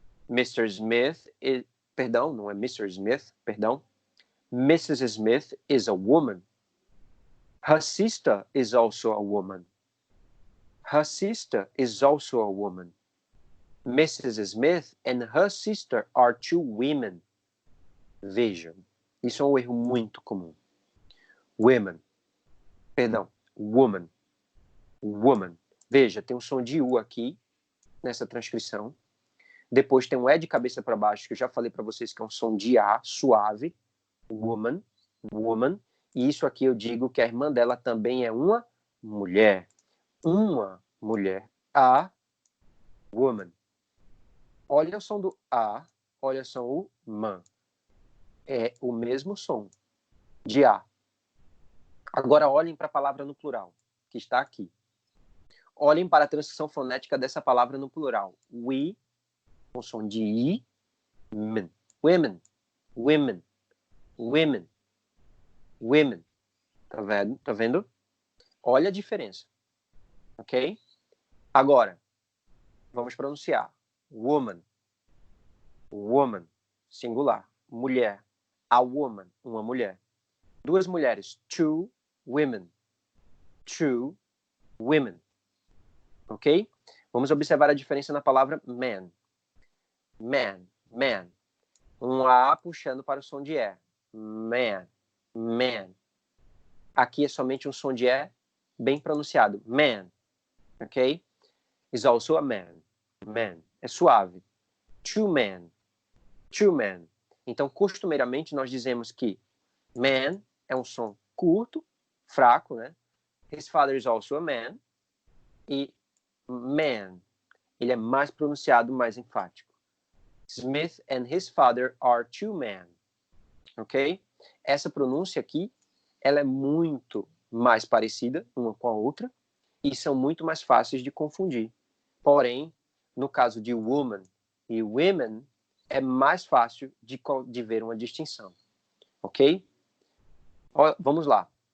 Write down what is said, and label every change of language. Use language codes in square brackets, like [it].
[en] Mr. Smith is... [pt] Perdão, não é Mr. Smith, perdão. Mrs. [en] Smith is a woman. Her sister is also a woman. Her sister is also a woman. Mrs. Smith and her sister are two women. [pt] Vejam, isso é um erro muito comum. Women. Perdão, woman. Woman. Veja, tem um som de U aqui, nessa transcrição. Depois tem um E de cabeça para baixo, que eu já falei para vocês que é um som de A, suave. Woman. woman. E isso aqui eu digo que a irmã dela também é uma mulher. Uma mulher. [en] A woman. [pt] Olha o som do A, olha o som o man. É o mesmo som de A. Agora olhem para a palavra no plural, que está aqui. Olhem para a transcrição fonética dessa palavra no plural. We, com som de I, men. [en] Women, women, women, women. [pt] Tá vendo? Tá vendo? Olha a diferença. Ok? Agora, vamos pronunciar. [en] Woman, woman, [pt] singular. Mulher. [en] A woman, [pt] uma mulher. Duas mulheres. [en] Two women. Two women. Ok? [pt] Vamos observar a diferença na palavra man. Man, man. Um A puxando para o som de E. Man, man. Aqui é somente um som de E bem pronunciado. [en] Man. Ok? Is also a man. Man. [pt] É suave. [en] Two men. Two men. [pt] Então, costumeiramente, nós dizemos que man é um som curto, fraco, né? [en] His father is also a man. [pt] E man, ele é mais pronunciado, mais enfático. [en] Smith and his father are two men. Ok? [pt] Essa pronúncia aqui, ela é muito mais parecida uma com a outra e são muito mais fáceis de confundir. Porém, no caso de woman e women, é mais fácil de ver uma distinção. Ok? Vamos lá.